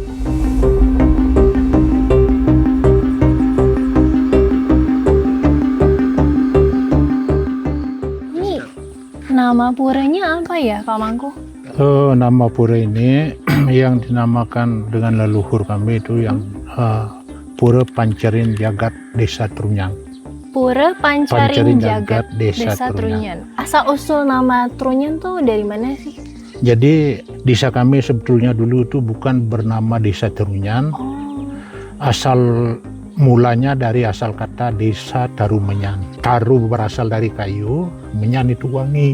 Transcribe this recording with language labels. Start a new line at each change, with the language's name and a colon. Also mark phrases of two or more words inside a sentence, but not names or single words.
Indonesian: Ini nama puranya apa ya, Pak Mangku? Nama pura ini yang dinamakan dengan leluhur kami itu yang Pura Pancarin Jagat Desa Trunyan. Pura Pancarin Jagat Desa Trunyan. Trunyan. Asal usul nama Trunyan tuh dari mana sih? Jadi desa kami sebetulnya dulu itu bukan bernama Desa Trunyan. Asal mulanya dari asal kata Desa Tarumenyan. Taru berasal dari kayu, menyan itu wangi.